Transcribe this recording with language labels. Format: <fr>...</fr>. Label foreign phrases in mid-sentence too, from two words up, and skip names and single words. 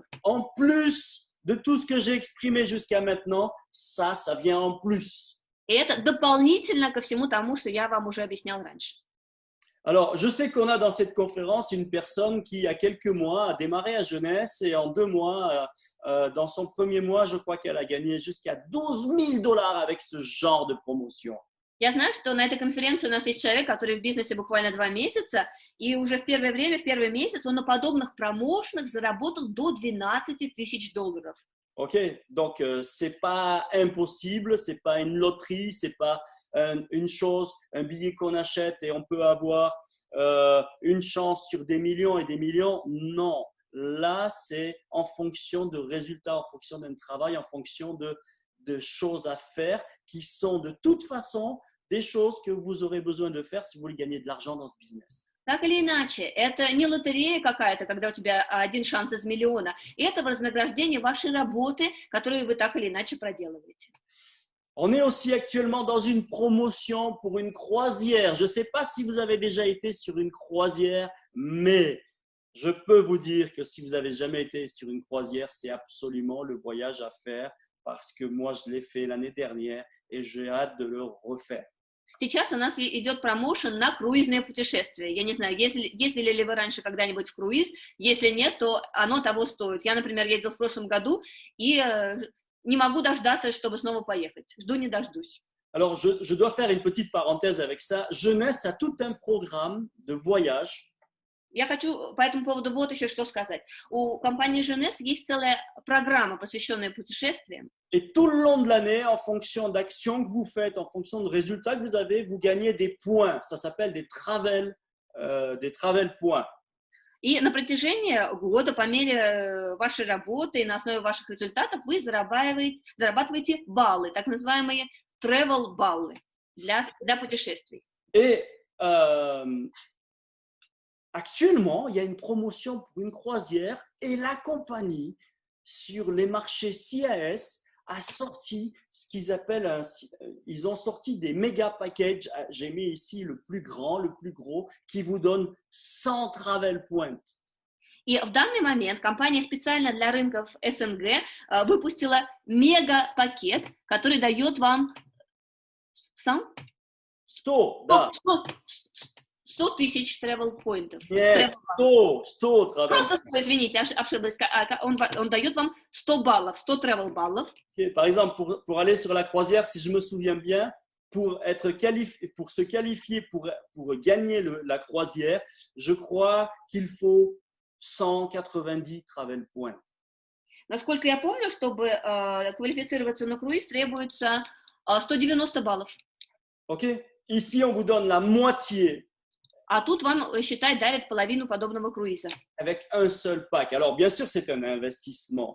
<fr>En plus de tout ce que j'ai exprimé jusqu'à maintenant, ça vient en plus.</fr> <ru>И это дополнительно ко всему тому, что я вам уже объяснял раньше.</ru> <fr>Alors, je sais qu'on a dans cette conférence une personne qui, il y a quelques mois, a démarré à Jeunesse et en 2 mois, dans son premier mois, je crois qu'elle a gagné jusqu'à 12 000 dollars avec ce genre de promotion.</fr> <ru>Я знаю, что на этой конференции у нас есть человек, который в бизнесе буквально 2 месяца, и уже в первое время, в первый месяц он на подобных промоушенах заработал до 12 тысяч долларов.</ru> <fr>Ok, donc c'est pas impossible, c'est pas une loterie, c'est pas une chose, un billet qu'on achète et on peut avoir une chance sur des millions et des millions. Non, là c'est en fonction de résultats, en fonction d'un travail, en fonction de choses à faire qui sont de toute façon des choses que vous aurez besoin de faire si vous voulez gagner de l'argent dans ce business.</fr> <ru>Так или иначе, это не лотерея какая-то, когда у тебя один шанс из миллиона. Это вознаграждение вашей работы, которую вы так или иначе проделываете.</ru> <fr>On est aussi actuellement dans une promotion pour une croisière. Je ne sais pas si vous avez déjà été sur une croisière, mais je peux vous dire que si vous n'avez jamais été sur une croisière, c'est absolument le voyage à faire parce que moi, je l'ai fait l'année dernière et j'ai hâte de le refaire.</fr> <ru>Сейчас у нас идет промоушен на круизное путешествие. Я не знаю, ездили ли вы раньше когда-нибудь в круиз. Если нет, то оно того стоит. Я, например, ездил в прошлом году и не могу дождаться, чтобы снова поехать. Жду не дождусь.</ru> <fr>Alors, je dois faire une petite parenthèse avec ça. Jeunesse a tout un programme de voyage.</fr> <ru>Я хочу по этому поводу вот еще что сказать. У компании Jeunesse есть целая программа, посвященная путешествиям.</ru> <fr>Et tout le long de l'année, en fonction d'actions que vous faites, en fonction de résultats que vous avez, vous gagnez des points. Ça s'appelle des</fr> <en>travel points.</en> <ru>И на протяжении года, по мере вашей работы и на основе ваших результатов, вы зарабатываете баллы, так называемые travel баллы для путешествий.</ru> <fr>Et actuellement, il y a une promotion pour une croisière et la compagnie, sur les marchés CAS, a sorti ce qu'ils appellent, ils ont sorti des méga packages, j'ai mis ici le plus grand, le plus gros, qui vous donne 100</fr> <en>travel points.</en> <ru>И в данный момент компания специально для рынков СНГ выпустила мега-пакет, который дает вам 100, да. 100 тысяч</ru> <en>travel pointов.</en> <ru>Нет, 100 travel. Просто 100, извините, ошиблась. Он дает вам 100 баллов, 100 travel баллов.</ru> <fr>Okay, par exemple, pour aller sur la croisière, si je me souviens bien, pour se qualifier pour gagner la croisière, je crois qu'il faut 190</fr> <en>travel points.</en> <ru>Насколько я помню, чтобы квалифицироваться на круиз, требуется 190 баллов.</ru> <fr>Ok, ici on vous donne la moitié.</fr> <ru>А тут вам, считай, дарят половину подобного круиза.</ru> <fr>Avec un seul pack. Alors, bien sûr, c'est un investissement.</fr>